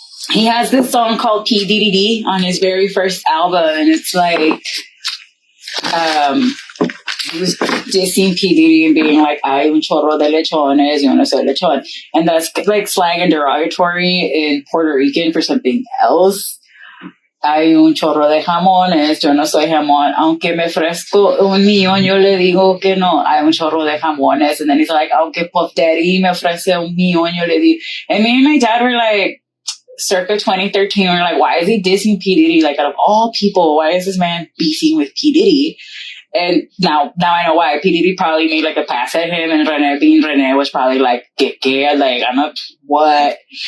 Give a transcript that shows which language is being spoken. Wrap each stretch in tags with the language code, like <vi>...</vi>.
<en>He has this song called P Diddy on his very first album, and it's like he was dissing P Diddy and being like,</en> <es>"Hay un chorro de lechones, yo no soy lechon,"</es> <en>and that's like slang and derogatory in Puerto Rican for something else.</en> <es>Hay un chorro de jamones, yo no soy jamón, aunque me ofrezco un millón, yo le digo que no. Hay un chorro de jamones,</es> <en>and then he's like,</en> <es>aunque Puff Daddy me ofrece un millón, yo le digo.</es> <en>And me and my dad were like, circa 2013, we're like, why is he dissing P. Diddy? Like, out of all people, why is this man beefing with P. Diddy? And now I know why. P. Diddy probably made like a pass at him, and Rene was probably like, que, like, I'm not, what?</en>